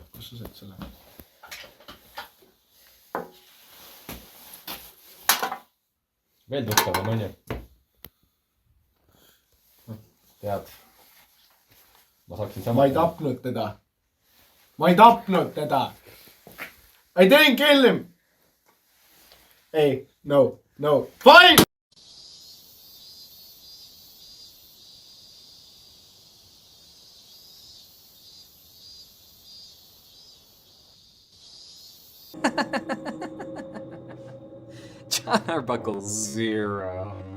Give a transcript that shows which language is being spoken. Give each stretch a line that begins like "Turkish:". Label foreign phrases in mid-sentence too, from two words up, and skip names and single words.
Estonian: Kus sa said selle? Veel tuttavam on ju. Tead. Ma saaksin sama... Ma ei tapnud teda.
English: I didn't kill him.
Estonian: Ei, no.
English: Fine! John Arbuckle 0.